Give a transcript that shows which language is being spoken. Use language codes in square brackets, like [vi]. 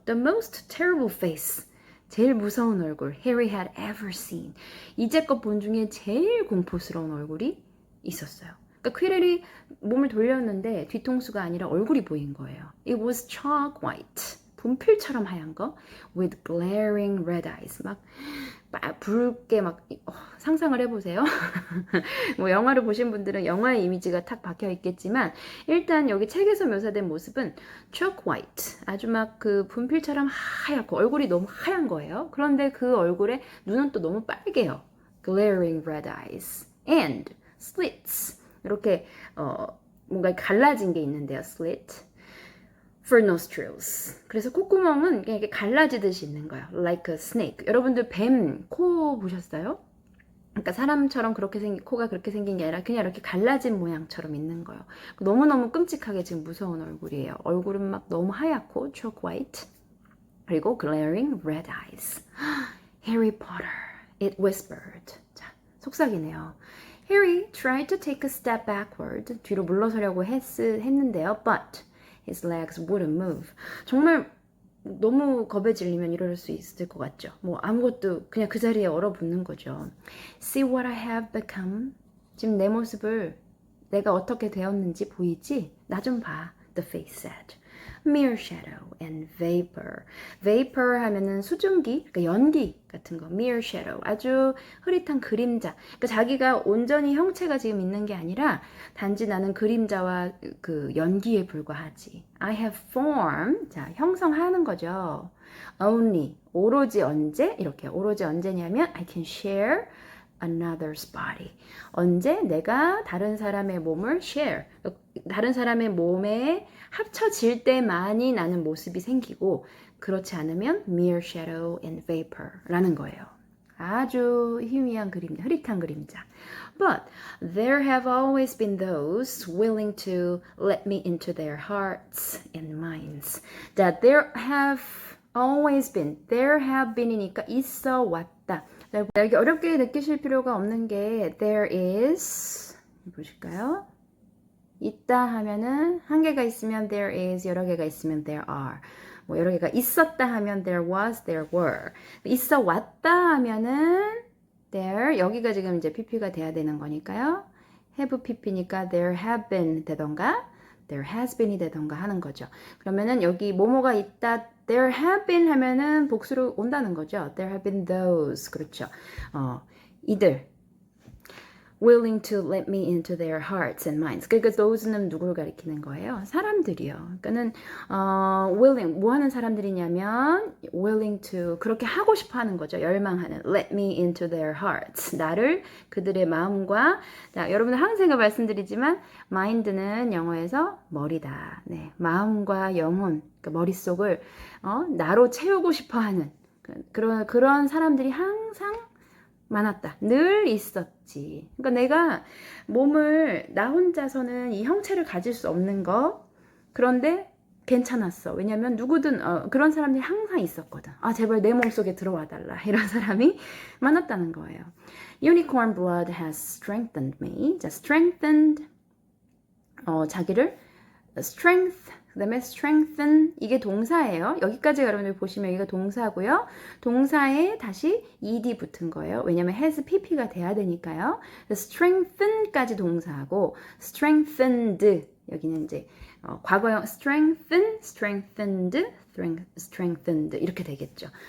[en] The most terrible face, [ko] 제일 무서운 얼굴 [en] Harry had ever seen. [ko] 이제껏 본 중에 제일 공포스러운 얼굴이 있었어요. 그러니까 퀴렐이 몸을 돌렸는데 뒤통수가 아니라 얼굴이 보인 거예요. [en] It was chalk white, [ko] 분필처럼 하얀 거 [en] with glaring red eyes. [ko] 막 붉게 막 상상을 해보세요. 뭐 영화를 보신 분들은 영화의 이미지가 탁 박혀 있겠지만 일단 여기 책에서 묘사된 모습은 [en] chalk white, [ko] 아주 막 그 분필처럼 하얗고 얼굴이 너무 하얀 거예요. 그런데 그 얼굴에 눈은 또 너무 빨개요. [en] glaring red eyes and slits, [ko] 이렇게 뭔가 갈라진 게 있는데요. [en] slit. for nostrils. [ko] 그래서 콧구멍은 이렇게 갈라지듯이 있는 거예요. [en] like a snake. [ko] 여러분들 뱀 코 보셨어요? 그러니까 사람처럼 그렇게 생긴 코가 그렇게 생긴 게 아니라 그냥 이렇게 갈라진 모양처럼 있는 거예요. 너무너무 끔찍하게 지금 무서운 얼굴이에요. 얼굴은 막 너무 하얗고 [en] chalk white. [ko] 그리고 [en] glaring red eyes. Harry Potter, it whispered. [ko] 자, 속삭이네요. [en] Harry tried to take a step backward. [ko] 뒤로 물러서려고 했는데요. [en] But his legs wouldn't move. [ko] 정말 너무 겁에 질리면 이럴 수 있을 것 같죠. 뭐 아무것도 그냥 그 자리에 얼어붙는 거죠. [en] See what I have become. [ko] 지금 내 모습을 내가 어떻게 되었는지 보이지? 나 좀 봐. [en] The face said. Mere shadow and vapor. [ko] Vapor 하면은 수증기, 그러니까 연기 같은 거. Mere shadow. 아주 흐릿한 그림자. 그러니까 자기가 온전히 형체가 지금 있는 게 아니라 단지 나는 그림자와 그 연기에 불과하지. [en] I have form. [ko] 자, 형성하는 거죠. [en] Only. [ko] 오로지 언제? 이렇게. 오로지 언제냐면 [en] I can share another's body. [ko] 언제 내가 다른 사람의 몸을 share, 다른 사람의 몸에 합쳐질 때만이 나는 모습이 생기고 그렇지 않으면 [en] mere shadow and vapor [ko] 라는 거예요. 아주 희미한 그림자, 흐릿한 그림자. [en] But there have always been those willing to let me into their hearts and minds. That there have always been, there have been이니까 [ko] 있어 왔다. 여기 어렵게 느끼실 필요가 없는 게 there is, 보실까요? 있다 하면은 한 개가 있으면 [en] there is, [ko] 여러 개가 있으면 [en] there are. [ko] 뭐 여러 개가 있었다 하면 [en] there was, there were. [ko] 있어 왔다 하면은 there, 여기가 지금 이제 pp가 돼야 되는 거니까요. have pp니까 [en] there have been [ko] 되던가 there has been이 되던가 하는 거죠. 그러면은 여기 뭐뭐가 있다, [en] there have been [ko] 하면은 복수로 온다는 거죠. [en] There have been those. [ko] 그렇죠. [en] 이들 willing to let me into their hearts and minds. [ko] 그러니까 those는 누구를 가리키는 거예요? 사람들이요. 그러니까는 willing, 뭐 하는 사람들이냐면 [en] willing to, [ko] 그렇게 하고 싶어 하는 거죠. 열망하는. [en] Let me into their hearts. [ko] 나를 그들의 마음과, 자, 여러분들 항상 제가 말씀드리지만 mind는 영어에서 머리다. 네, 마음과 영혼, 그러니까 머릿속을 나로 채우고 싶어 하는 그런 사람들이 항상 많았다. 늘 있었지. 그러니까 내가 몸을 나 혼자서는 이 형체를 가질 수 없는 거. 그런데 괜찮았어. 왜냐면 누구든 그런 사람들이 항상 있었거든. 아, 제발 내 몸속에 들어와 달라. 이런 사람이 많았다는 거예요. [en] Unicorn blood has strengthened me. [ko] 자, strengthened 자기를 strength, 그 다음에 strengthen, 이게 동사예요. 여기까지 여러분들 보시면 이거 동사고요. 동사에 다시 ed 붙은 거예요. 왜냐면 has pp가 돼야 되니까요. strengthen까지 동사하고 strengthened, 여기는 이제 과거형 strengthen, strengthened, strengthened 이렇게 되겠죠.